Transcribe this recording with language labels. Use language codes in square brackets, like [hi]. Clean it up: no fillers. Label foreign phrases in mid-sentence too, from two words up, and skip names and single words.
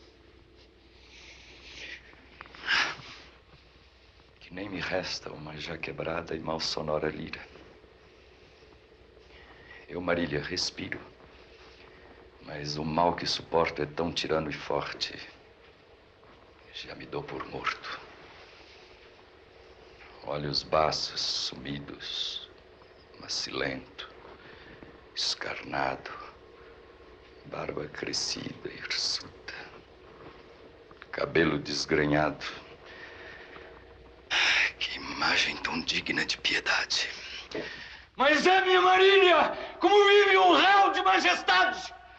[pt] Que nem me resta uma já quebrada e mal sonora lira. Eu, Marília, respiro, mas o mal que suporto é tão tirano e forte, já me dou por morto. Olhos baços, sumidos, macilento, escarnado, barba crescida, hirsuta, cabelo desgrenhado. Que imagem tão digna de piedade. Mas é, minha Marília, como vive um réu de majestade!